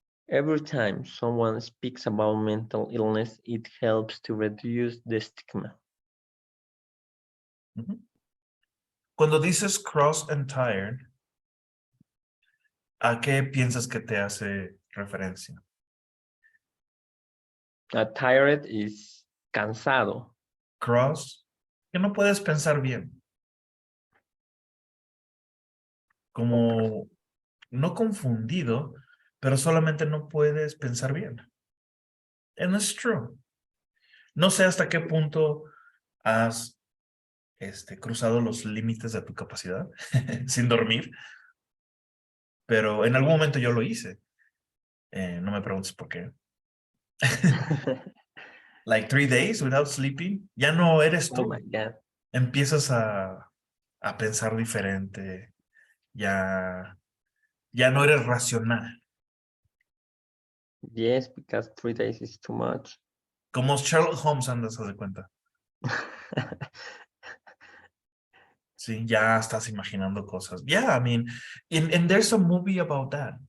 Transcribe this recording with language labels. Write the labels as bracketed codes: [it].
[en] Every time someone speaks about mental illness, it helps to reduce the stigma. [es] Cuando dices [en] cross and tired, [es] ¿a qué piensas que te hace referencia? [en] Tired is cansado. [es] Cross, que no puedes pensar bien. Como no confundido, pero solamente no puedes pensar bien. [en] And it's true. [es] No sé hasta qué punto has cruzado los límites de tu capacidad sin dormir, pero en algún momento yo lo hice. No me preguntes por qué. [en] Like 3 days without sleeping, [es] ya no eres [en] Oh [es] tú. [en] my God. [es] Empiezas a pensar diferente, ya no eres racional. [en] Yes, because 3 days is too much. [es] Como Sherlock Holmes andas, haz de cuenta. Sí, ya estás imaginando cosas. [en] Yeah, I mean, and there's a movie about that.